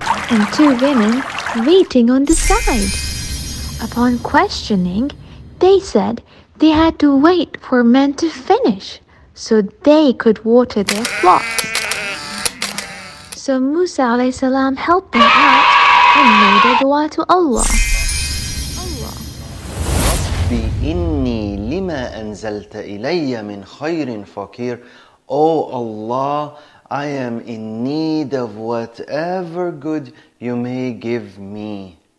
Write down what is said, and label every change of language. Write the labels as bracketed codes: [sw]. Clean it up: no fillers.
[en] And two women waiting on the side. Upon questioning, they said they had to wait for men to finish so they could water their flocks. So Musa alayhi salam helped them out and made a dua to Allah. [ar] ربي إني لما أنزلت إلي من خير فقير. [en] Oh Allah, I am in need of whatever good you may give me.